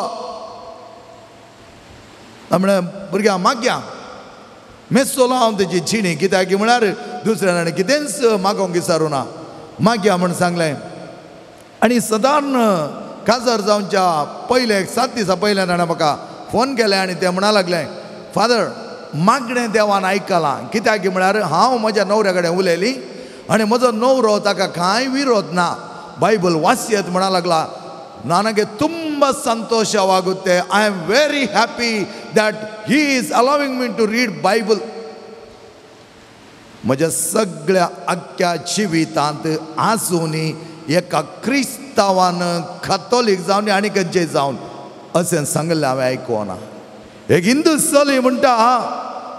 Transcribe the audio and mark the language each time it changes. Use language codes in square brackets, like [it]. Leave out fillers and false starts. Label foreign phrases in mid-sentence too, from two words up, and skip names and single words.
[kok] म्हळ्यार भुरग्यां मागया मेसोलो हांव तेजी जिणी कित्याक म्हळ्यार दुसऱ्यान आनी कितेंच मागोंक विचारूं ना मागया म्हूण सांगलें आनी सादारण काजर जावच्या पयले 7 दिसां पयल्यान ताणें म्हाका फोन केलें आनी तें म्हणा लागलें फादर मागणें देवान आयकलां कित्याक म्हळ्यार हांव म्हज्या न्हवऱ्या कडेन उलयली आनी म्हजो न्हवरो ताका कांय विरोध ना बायबल वाचयत म्हणा लागला [kn] ನನಗೆ ತುಂಬ ಸಂತೋಷವಾಗುತ್ತೆ [en] I am very happy that he is allowing me to read [kok] बायबल म्हज्या सगळ्या आख्या जिवितांत आजुनी एका क्रिस्तांवान कॅथोलीक जावन आनी खंयचेय जावन अशें सांगलें हांवें आयकोना एक हिंदू चली म्हणटा